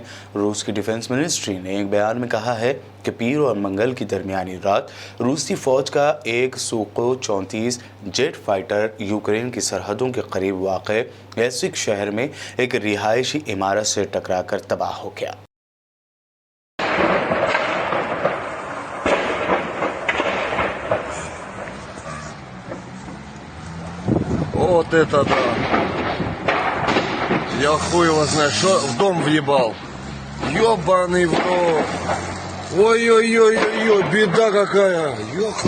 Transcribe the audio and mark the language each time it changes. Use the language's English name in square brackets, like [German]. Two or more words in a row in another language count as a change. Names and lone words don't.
[Hindi] रूस की [English] defense ministry [Hindi] ने एक बयान में कहा है कि पीर और मंगल की दरमियानी रात रूसी फौज का एक Su-34 [English] jet fighter [Hindi] यूक्रेन की सरहदों के करीब वाक़े एसेक्स शहर में एक रिहायशी इमारत से टकराकर तबाह हो गया। [Russian] Вот это да! Я хуй его знаю, что в дом въебал. Ёбаный в рот. Ой-ой-ой-ой, беда какая. Ёха.